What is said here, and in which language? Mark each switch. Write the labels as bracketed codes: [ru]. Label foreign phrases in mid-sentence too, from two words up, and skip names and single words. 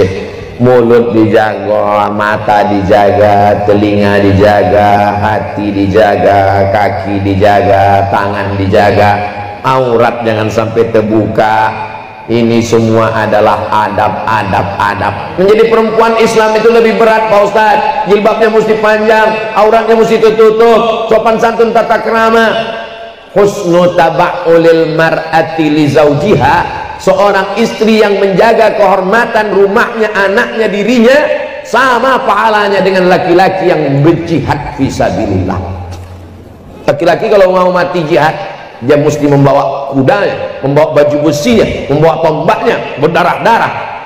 [id] Mulut dijaga, mata dijaga, telinga dijaga, hati dijaga, kaki dijaga, tangan dijaga, aurat jangan sampai terbuka. Ini semua adalah adab. Menjadi perempuan Islam itu lebih berat Pak Ustaz. Jilbabnya mesti panjang, auratnya mesti tertutup, sopan santun tata krama. [ar] Husnu taba'ulil mar'ati li zawjiha. [id] Seorang istri yang menjaga kehormatan rumahnya, anaknya, dirinya, sama pahalanya dengan laki-laki yang berjihad fisabilillah. Laki-laki kalau mau mati jihad, dia mesti membawa kudanya, membawa baju besinya, membawa tombaknya, berdarah-darah.